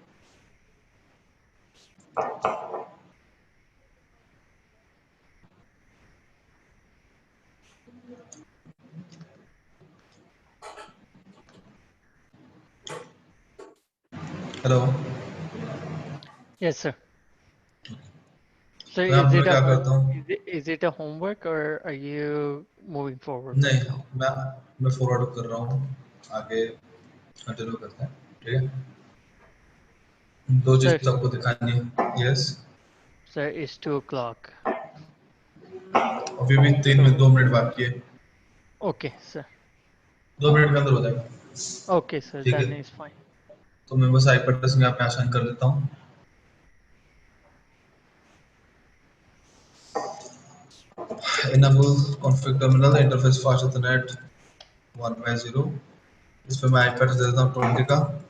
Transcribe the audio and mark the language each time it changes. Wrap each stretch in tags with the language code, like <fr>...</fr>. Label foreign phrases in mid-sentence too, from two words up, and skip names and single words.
<en>हेलो, yes sir. sir</en> <hi>तो यहाँ पे मैं क्या करता हूँ,</hi> <en>is it a homework or are you moving forward</en> <hi>नहीं,</hi> <en>right now?</en> <hi>मैं फॉरवर्ड कर रहा हूँ, आगे कंटिन्यू करते हैं, ठीक है। दो</hi> <en>Sir,</en> <hi>चीज आपको दिखानी है। यस,</hi> <en>sir, it's 2 o'clock.</en> <hi>अभी भी 2 मिनट बाकी है,</hi> <en>Okay, sir.</en> <hi>2 मिनट के अंदर हो जाएगा,</hi> <en>Okay, sir,</en> <hi>ठीक है।</hi> <en>then it's fine.</en> <hi>तो मैं बस</hi> <en>IP address</en> <hi>में यहाँ पे आसान कर देता हूँ।</hi> <en>enable config terminal interface fast ethernet 1/0,</en> <hi>इस पे मैं</hi> <en>IP address</en> <hi>दे देता हूँ 20 का।</hi>